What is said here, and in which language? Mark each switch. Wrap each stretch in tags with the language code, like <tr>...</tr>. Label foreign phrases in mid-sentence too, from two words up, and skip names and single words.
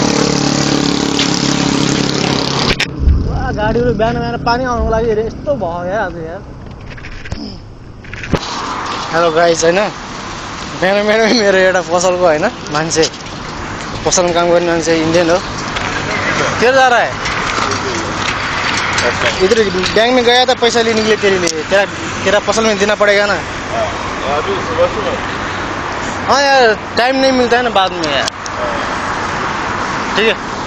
<ne>गाडीहरू बिहान बिहान पानी आउनुको लागि यस्तो भयो क्या आज यार।</ne> <en>hello guys</en> <ne>हैन, बिहान बिहान मेरो एउटा पसलको हैन मान्छे, पसलमा काम गर्ने मान्छे इन्डियन हो।</ne> <hi>किधर जा रहा है? इधर बैंक में गया था पैसा लेने के लिए तेरे लिए। तेरा पसल में देना पड़ेगा ना। अभी सुबह हाँ यार टाइम नहीं मिलता है ना बाद में यार। ठीक है।</hi>